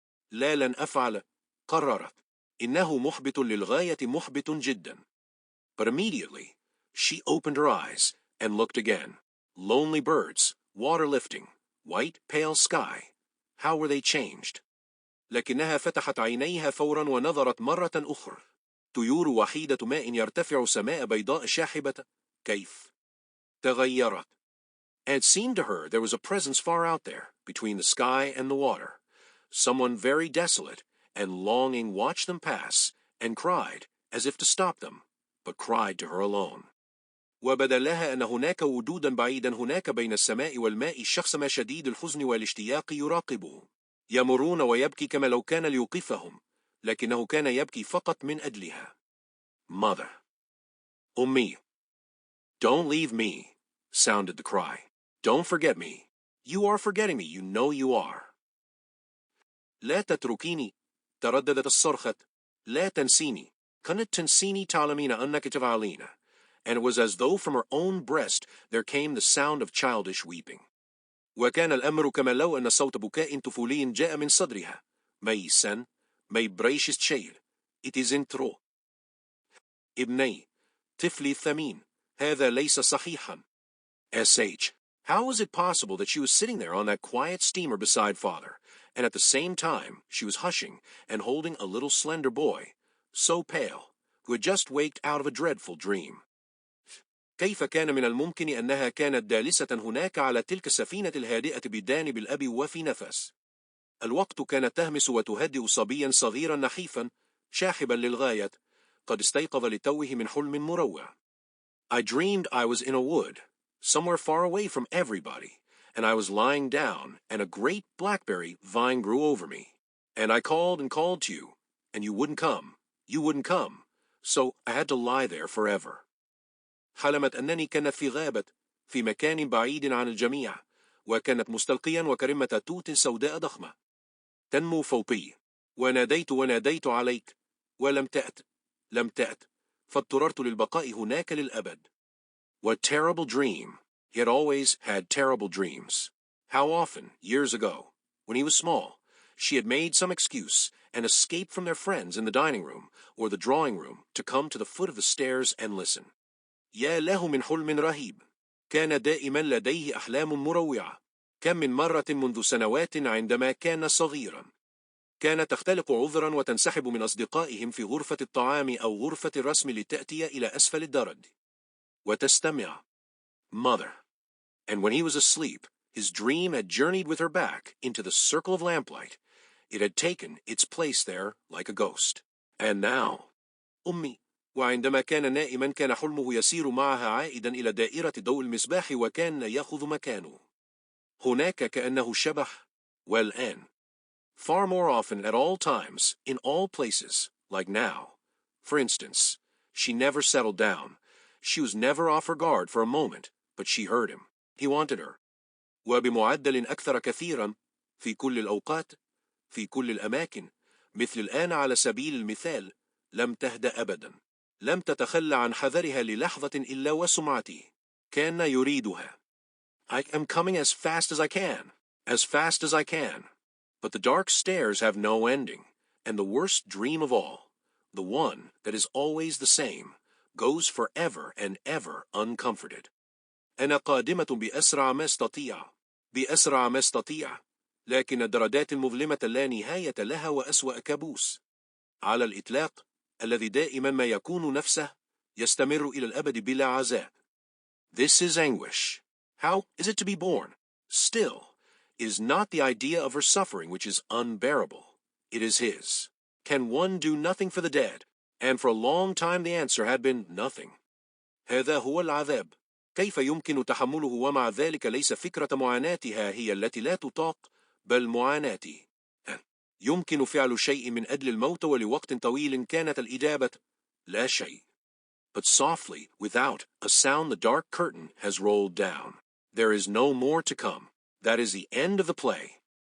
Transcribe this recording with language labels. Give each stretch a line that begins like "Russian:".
Arabic: لا لن أفعل، قررت. إنه محبط للغاية محبط جدا.
English: But immediately, she opened her eyes and looked again. Lonely birds, water lifting, white pale sky. How were they changed?
Arabic: لكنها فتحت عينيها فورا ونظرت مرة أخرى. طيور وحيدة ماء يرتفع سماء بيضاء شاحبة. كيف؟ تغيرت.
English: And it seemed to her there was a presence far out there, between the sky and the water. Someone very desolate and longing watched them pass, and cried, as if to stop them, but cried to her alone.
Arabic: وبدا لها أن هناك وجودا بعيدا هناك بين السماء والماء شخص ما شديد الحزن والاشتياق يراقبه. يمرون ويبكي كما لو كان ليوقفهم، لكنه كان يبكي فقط من أجلها.
English: Mother.
Arabic: أمي.
English: Don't leave me, sounded the cry. Don't forget me. You are forgetting me, you know you are.
Arabic: لا تتركيني، ترددت الصرخة. لا تنسيني. كنت تنسيني تعلمين أنك تفعلين.
English: And it was as though from her own breast there came the sound of childish weeping.
Arabic: وكان الأمر كما لو أن صوت بكاء طفولي جاء من صدرها.
English: My son, my precious child. It isn't true.
Arabic: ابني، طفلي الثمين، هذا ليس صحيحا. S.H.
English: How was it possible that she was sitting there on that quiet steamer beside father, and at the same time she was hushing and holding a little slender boy, so pale, who had just waked out of a dreadful dream?
Arabic: كيف كان من الممكن أنها كانت جالسة هناك على تلك السفينة الهادئة بجانب الأب وفي نفس؟ الوقت كانت تهمس وتهدئ صبيا صغيرا نحيفا شاحبا للغاية قد استيقظ لتوه من حلم مروع.
English: I dreamed I was in a wood, somewhere far away from everybody, and I was lying down, and a great blackberry vine grew over me, and I called and called to you, and you wouldn't come, so I had to lie there forever.
Arabic: حلمت أنني كانت في غابة في مكان بعيد عن الجميع، وكانت مستلقيا وكرمة توت سوداء ضخمة تنمو فوقي، وناديت عليك ولم تأت فاضطررت للبقاء هناك للأبد.
English: What terrible dream! He had always had terrible dreams. How often, years ago, when he was small, she had made some excuse and escaped from their friends in the dining room or the drawing room to come to the foot of the stairs and listen.
Arabic: يا له من حلم رهيب. كان دائما لديه أحلام مروعة. كم من مرة منذ سنوات عندما كان صغيرا. كانت تختلق عذرا وتنسحب من أصدقائهم في غرفة الطعام أو غرفة الرسم لتأتي إلى أسفل الدرج. وتستمع.
English: Mother. And when he was asleep, his dream had journeyed with her back into the circle of lamplight. It had taken its place there like a ghost. And now,
Arabic: أمي. وعندما كان نائما كان حلمه يسير معها عائدا إلى دائرة ضوء المصباح وكان يأخذ مكانه. هناك كأنه شبح. والآن.
English: Far more often at all times, in all places, like now. For instance, she never settled down. She was never off her guard for a moment, but she heard him. He wanted her.
Arabic: وبمعدل أكثر كثيرا في كل الأوقات في كل الأماكن مثل الآن على سبيل المثال لم تهدأ أبدا. لم تتخلى عن حذرها للحظة إلا وسمعته. كان يريدها.
English: I am coming as fast as I can. As fast as I can. But the dark stairs have no ending, and the worst dream of all, the one that is always the same, goes forever and ever uncomforted.
Arabic: أنا قادمة بأسرع ما استطيع. بأسرع ما استطيع. لكن الدرجات المظلمة لا نهاية لها وأسوأ كابوس. على الإطلاق الذي دائما ما يكون نفسه يستمر إلى الأبد بلا عزاء.
English: This is anguish. How is it to be borne? Still, it is not the idea of her suffering which is unbearable. It is his. Can one do nothing for the dead? And for a long time the answer had been nothing.
Arabic: هذا هو العذاب. كيف يمكن تحمله ومع ذلك ليس فكرة معاناتها هي التي لا تطاق، بل معاناتي. يمكن فعل شيء من أجل الموت ولوقت طويل كانت الإجابة لا شيء.
English: But softly, without a sound, the dark curtain has rolled down. There is no more to come. That is the end of the play.